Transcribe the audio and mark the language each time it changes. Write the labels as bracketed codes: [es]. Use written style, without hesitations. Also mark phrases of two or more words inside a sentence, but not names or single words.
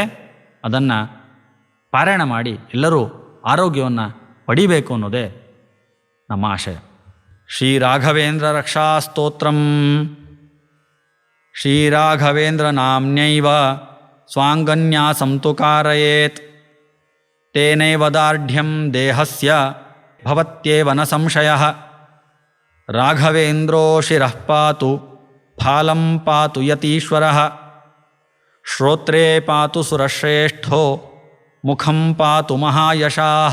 [kn] ಅದನ್ನು ಪಾರಾಯಣ ಮಾಡಿ ಎಲ್ಲರೂ ಆರೋಗ್ಯವನ್ನು ಪಡಿಬೇಕು ಅನ್ನೋದೇ ನಮ್ಮ ಆಶಯ. [sa] ಶ್ರೀರಾಘವೇಂದ್ರ ರಕ್ಷಾ ಸ್ತೋತ್ರಂ ಶ್ರೀರಾಘವೇಂದ್ರ ನಾಮ್ನೈವ ಸ್ವಾಂಗನ್ಯಾಸಂ ತು ಕಾರಯೇತ್ ತೇನೈವ ದಾರ್ಢ್ಯಂ ದೇಹಸ್ಯ ಭವತ್ಯೇವ ನ ಸಂಶಯಃ. ರಾಘವೇಂದ್ರೋ ಶಿರಃ ಪಾತು ಫಾಲಂ ಪಾತು ಯತೀಶ್ವರಃ. ಶ್ರೋತ್ರೇ ಪಾತು ಸುರಶ್ರೇಷ್ಠೋ ಮುಖಂ ಪಾತು ಮಹಾಯಶಾಃ.